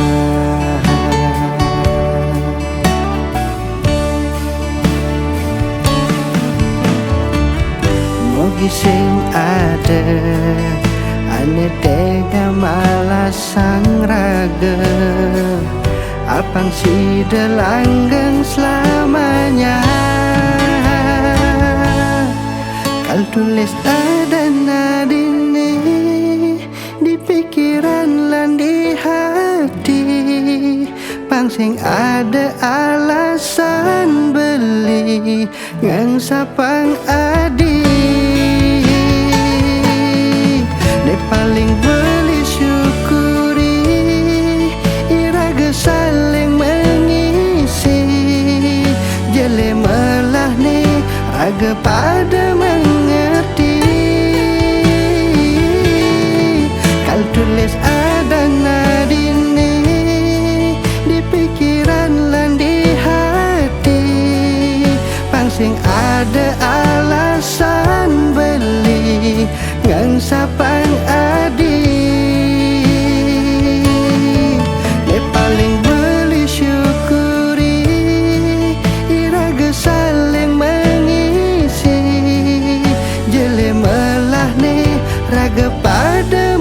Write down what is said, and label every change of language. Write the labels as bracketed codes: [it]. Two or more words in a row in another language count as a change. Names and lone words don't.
[ban] Mogi sing ada ane tega malah sang raga, apang si [id] langgeng selamanya. [ban] Kal tulis ada nadini di pikiran lan di hati, pangsing ada alasan beli ngang sapang adi. Ne paling beli syukuri iraga [id] saling mengisi, [ban] jele melah ne raga pada mengerti. Kal tulis ada nadini di pikiran lan di hati, pangsing ada alasan beli ngang sapang adi. Ne paling beli syukuri iraga [id] saling mengisi. [ban] Jele melah ne raga pada